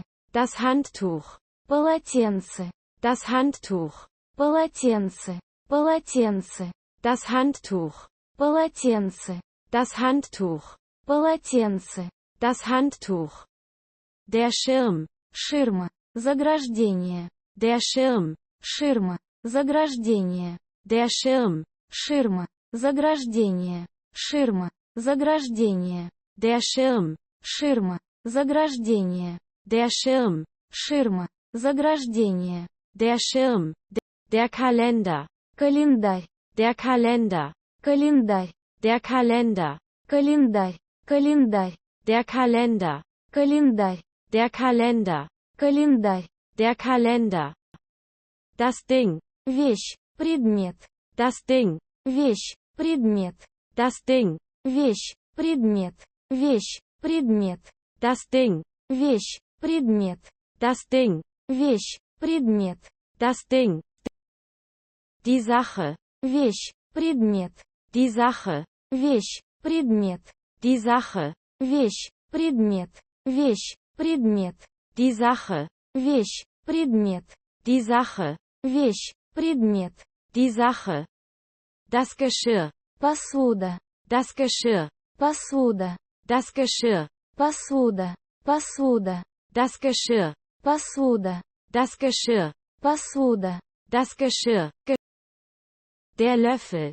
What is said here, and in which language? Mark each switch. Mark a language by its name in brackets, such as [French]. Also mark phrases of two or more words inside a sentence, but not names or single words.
[German] Das Handtuch. [Russian] Полотенце. [German] Das Handtuch. [Russian] Полотенце. Полотенце. [German] Das Handtuch. [Russian] Полотенце. [German] Das Handtuch. [Russian] Полотенце. [German] Das Handtuch. Der Schirm. [Russian] Ширма. Заграждение. [German] Der Schirm. [Russian] Ширма. Заграждение. [German] Der Schirm. [Russian] Ширма. Заграждение. Ширма. Заграждение. [German] Der Schirm. [Russian] Ширма. Заграждение. [German] Der Schirm. [Russian] Ширма. Заграждение. [German] Der Schirm. Der Kalender. [Russian] Календарь. [German] Der Kalender. [Russian] Календарь. [German] Der Kalender. [Russian] Календарь. Календарь. [German] Der Kalender. [Russian] Календарь. [German] Der Kalender. [Russian] Календарь. [German] Der Kalender. Das Ding. [Russian] Вещь. Предмет. [German] Das Ding. [Russian] Вещь. Предмет. [German] Das Ding. [Russian] Вещь. Предмет. Вещь. Предмет. [German] Das Ding. [Russian] Вещь. Предмет. [German] Das Ding. [Russian] Вещь. Предмет. [German] Das Ding. Die Sache. [Russian] Вещь. Предмет. [German] Die Sache. [Russian] Вещь. Предмет. [German] Die Sache. [Russian] Вещь. Предмет. Вещь. Предмет. [German] Die Sache. [Russian] Вещь. Предмет. [German] Die Sache. [Russian] Вещь. Предмет. [German] Die Sache. Das Geschirr. [Russian] Посуда. [German] Das Geschirr. [Russian] Посуда. [German] Das Geschirr. [Russian] Посуда. Посуда. [German] Das Geschirr. [Russian] Посуда. [German] Das Geschirr. [Russian] Посуда. [German] Das Geschirr. Der Löffel.